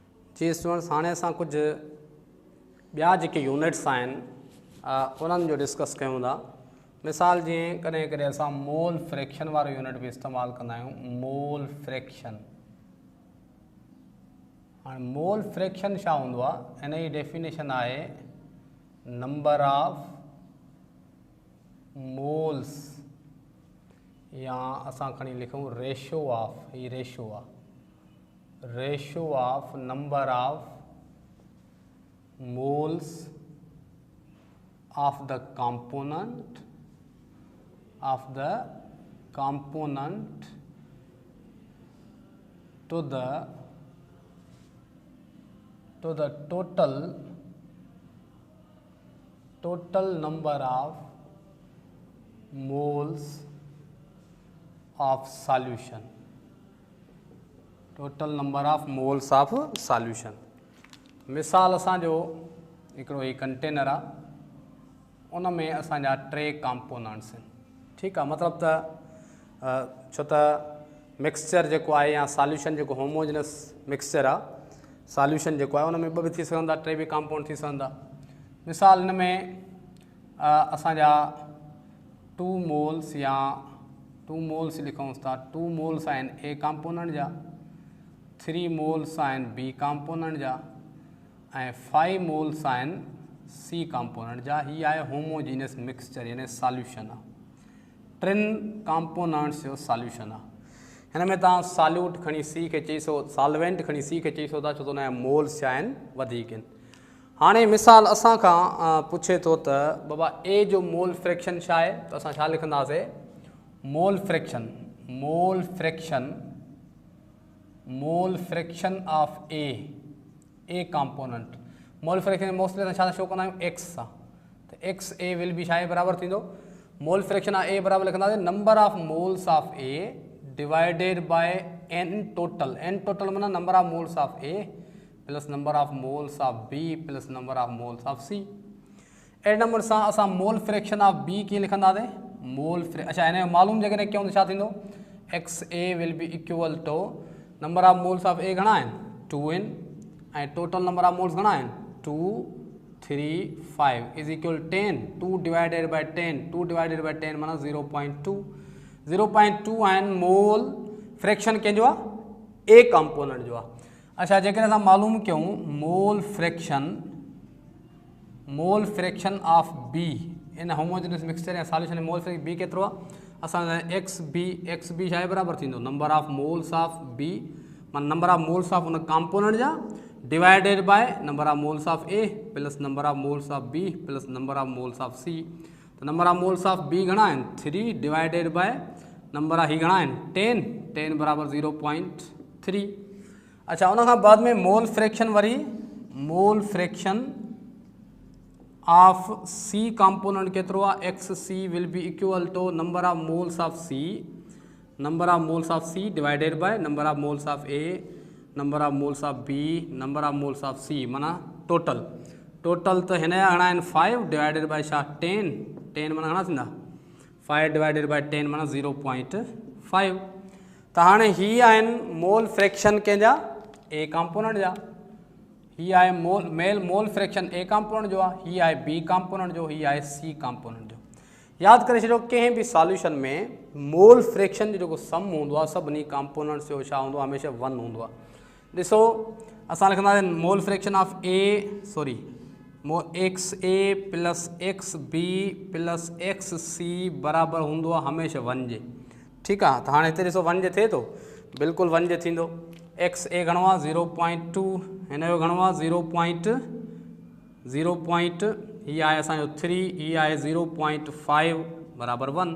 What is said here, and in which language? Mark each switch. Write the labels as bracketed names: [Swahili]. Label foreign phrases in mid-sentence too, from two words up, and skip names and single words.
[Sindhi] जी स्टूडेंट्स, हाणे असां कुछ ॿिया जेके यूनिट्स आहिनि उन्हनि जो डिस्कस कयूं था। मिसाल जीअं कॾहिं कॾहिं असां [English] mole fraction [Sindhi] वारो यूनिट बि इस्तेमालु कंदा आहियूं। [English] mole fraction, [Sindhi] हाणे [English] mole fraction [Sindhi] छा हूंदो आहे? हिन जी डेफिनेशन आहे [English] number of moles, [Sindhi] या असां खणी लिखूं [English] ratio of, [Sindhi] ही रेशो आहे, [English] ratio of number of moles of the component to the total number of moles of solution, total number of moles of solution। [Sindhi] मिसाल असांजो हिकिड़ो ही कंटेनर आहे, उन में असांजा 3 कंपोनेंट्स आहिनि। ठीकु आहे, मतिलबु त छो त मिक्सचर जेको आहे या सॉल्यूशन जेको [English] homogeneous mixture [Sindhi] आहे, सॉल्यूशन जेको आहे उन में 2 बि थी सघंदा, 3 बि कंपाउंड थी सघंदा। मिसाल हिन में असांजा 2 मोल्स या 2 मोल्स लिखूं था, 2 मोल्स आहिनि ए कंपोनेंट जा, 3 मोल्स आहिनि बी कंपोनेंट जा, ऐं 5 मोल्स आहिनि सी कंपोनेंट जा। ही आहे [English] homogeneous mixture, [Sindhi] यानी सॉल्यूशन आहे, 3 कंपोनेंट्स जो सॉल्यूशन आहे। हिन में तव्हां सॉल्यूट खणी सी खे चई सघो, सॉल्वेंट खणी सी खे चई सघो था, छो त हुनजा मोल्स छा आहिनि, वधीक आहिनि। हाणे मिसाल असां खां पुछे थो त बाबा ए जो मोल फ्रैक्शन छा आहे, त असां छा लिखंदासीं? [English] mole fraction, mole fraction of A component. [Sindhi] मोल फ्रैक्शन मोस्टली असां छा शो कंदा आहियूं? एक्स सां, त [English] X A will be [Sindhi] छा आहे बराबरि थींदो? [English] mole fraction of A [Sindhi] बराबरि लिखंदासीं [English] number of moles of A divided by n total. n total माना number of moles of A plus number of moles of B plus number of moles of C. [Sindhi] ए नंबर सां असां [English] mole fraction of B [Sindhi] कीअं लिखंदासीं? अच्छा, हिन जो मालूम जेकॾहिं कयूं त छा थींदो? [English] X A will be equal to number of moles of A [Sindhi] घणा आहिनि? [English] 2 [Sindhi] आहिनि, ऐं [English] total number of moles [Sindhi] घणा आहिनि? [English] 2, 3, 5 is equal 10। 2 divided by 10, 2 divided by 10 माना 0.2। [Sindhi] 0.2 आहिनि [English] mole fraction [Sindhi] कंहिंजो आहे? ए कंपोनेंट जो आहे। अच्छा, जेकॾहिं असां मालूम कयूं [English] mole fraction of B in homogeneous mixture [Sindhi] या सॉल्यूशन में [English] mole fraction B [Sindhi] केतिरो आहे? [English] असांजा एक्स बी [Sindhi] छा आहे बराबरि थींदो [English] number of moles of B, माना number of moles of [Sindhi] उन कंपोनेंट जा [English] divided by number of moles of A plus number of moles of B plus number of moles of C. तो number of moles of B [Sindhi] घणा आहिनि? [English] 3 divided by number of [Sindhi] ही घणा आहिनि? 10 बराबरि 0.3। अच्छा, उन खां बाद में [English] mole fraction [Sindhi] वरी [English] mole fraction of C component [Sindhi] केतिरो आहे? [English] X C will be equal to number of moles of C divided by number of moles of A, number of moles of B, number of moles of C, [Sindhi] माना टोटल त हिन जा घणा आहिनि? 5 [English] divided by [Sindhi] छा? 10 माना घणा थींदा? 5 [English] divided by [Sindhi] 10 माना 0.5। त हाणे ही आहिनि [English] mole fraction [Sindhi] कंहिंजा? ए कंपोनेंट जा। ही आहे [English] mole fraction [Sindhi] ए कंपोनेंट जो आहे, ही आहे बी कंपोनेंट जो, ही आहे सी कंपोनेंट जो। यादि करे छॾियो, कंहिं बि सॉल्यूशन में [English] mole fraction [Sindhi] जो जेको सम हूंदो आहे सभिनी कंपोनेंट्स जो छा हूंदो आहे? हमेशह 1 हूंदो आहे। ॾिसो, असां लिखंदासीं [English] mole fraction of X A plus X B plus X C [Sindhi] बराबरि हूंदो आहे हमेशह 1 जे। ठीकु आहे, त हाणे हिते ॾिसो 1 जे थिए थो, बिल्कुलु 1 जे थींदो। एक्स ए घणो आहे? 0.2, हिन जो घणो आहे? 0. हीअ आहे असांजो 3, हीअ आहे 0.5 बराबरि 1।